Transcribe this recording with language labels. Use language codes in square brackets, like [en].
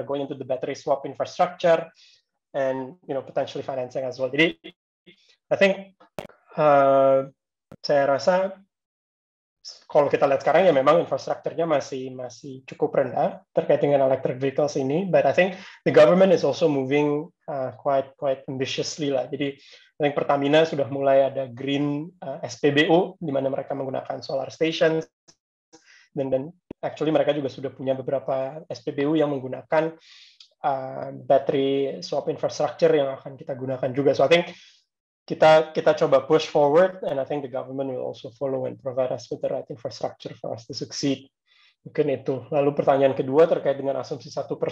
[en] We are going into the battery swap infrastructure, and potentially financing as well. [id] Jadi [en] I think [id] saya rasa kalau kita lihat sekarang ya memang infrastrukturnya masih cukup rendah terkait dengan electric vehicles ini. [en] But I think the government is also moving quite ambitiously lah. [id] Jadi [en] I think [id] Pertamina sudah mulai ada green SPBU di mana mereka menggunakan solar stations, dan actually mereka juga sudah punya beberapa SPBU yang menggunakan battery swap infrastructure yang akan kita gunakan juga. [en] So I think [id] kita coba [en] push forward, and I think the government will also follow and provide us with the right infrastructure for us to succeed. [id] Mungkin itu. Lalu pertanyaan kedua terkait dengan asumsi 1%.